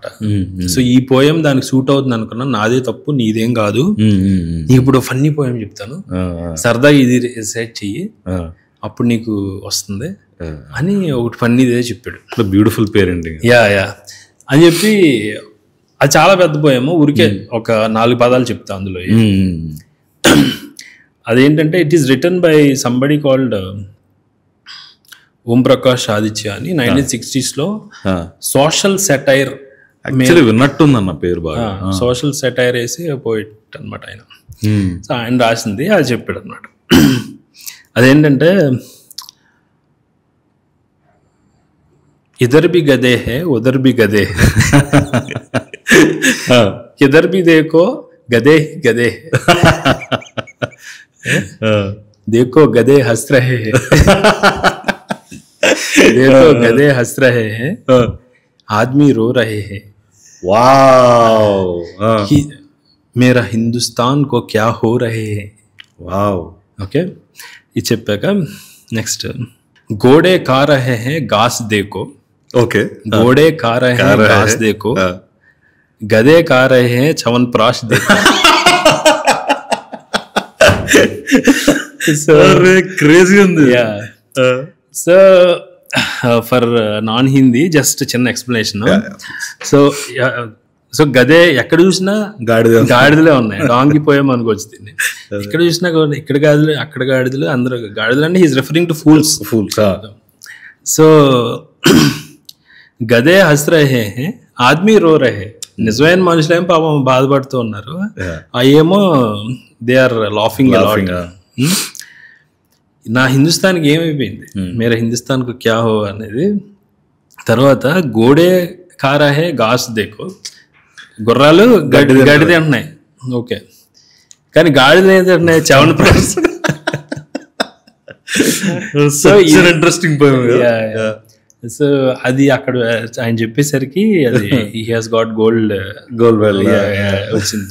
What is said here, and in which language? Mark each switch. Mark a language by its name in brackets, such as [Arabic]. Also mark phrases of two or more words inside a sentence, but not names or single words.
[Telugu] సో ఈ పోయం దానికి సూట్ అవుతుంది అనుకున్నా, నాదే తప్పు నీదేం కాదు, నీకు ఇప్పుడు [English] funny poem [Telugu] చెప్తాను, సరదాగా ఇది రిసైట్ చెయ్యి, అప్పుడు నీకు వస్తుంది అని ఒకటి ఫన్నీదే చెప్పాడు. [English] beautiful parenting. [Telugu] యా అని చెప్పి అది చాలా పెద్ద పోయము, ఊరికే ఒక 4 పదాలు చెప్తా అందులో. [English] అదేంటంటే it is written by somebody called ఓం ప్రకాష్ ఆదిత్య అని 1960s social satire [Telugu] విన్నట్టుందన్న పేరు బాగా. [English] social satire [Telugu] వేసి పోయిట్ అనమాట ఆయన. సో ఆయన రాసింది అది చెప్పాడు అనమాట. [Hindi] అదేంటంటే इधर भी गधे हैं उधर भी गधे हैं, इधर भी देखो गधे गधे, देखो गधे हंस रहे हैं, देखो गधे हंस रहे हैं, आदमी रो रहे हैं, [English] वाव, [Hindi] मेरा हिंदुस्तान को क्या हो रहे हैं, [English] वाव. [Hindi] ओके ये చెప్పాక నెక్స్ట్ घोड़े खा रहे हैं घास देखो, [English] ओके [Hindi] घोड़े खा रहे हैं घास देखो, गधे खा रहे हैं च्यवनप्राश देखो. [English] So [Telugu] crazy ఉంది. [English] Yeah. So for non-Hindi just చిన్న ఎక్స్ప్లెనేషన్. [Telugu] సో గదే ఎక్కడ చూసినా గాడిదలే ఉన్నాయి, [English] donkey poem [Telugu] అనుకోవచ్చు దీన్ని. ఇక్కడ చూసినా ఇక్కడ గాడిదలు అక్కడ గాడిదలు, అందరూ గాడిదలు అంటే [English] he's referring to fools. [Hindi] సో गधे हंस रहे हैं आदमी रो रहे, [Telugu] నిజమైన మనుషులేమో పాపం బాధపడుతూ ఉన్నారు, అయ్యేమో [English] they are laughing a lot. [Telugu] నా హిందుస్థాన్కి ఏమైపోయింది, [Hindi] मेरा हिंदुस्तान को क्या हो అనేది. [Telugu] తర్వాత [Hindi] घोड़े खा रहे हैं घास देखो, [Telugu] గుర్రాలు గడ్డి తింటున్నాయి, ఓకే, కానీ గాడిదలు ఏం తింటున్నాయి, చ్యవనప్రాష్. [English] సో ఇంట్రెస్టింగ్. [Telugu] సో అది అక్కడ ఆయన చెప్పేసరికి అది [English] he has got gold [Telugu] వచ్చింది.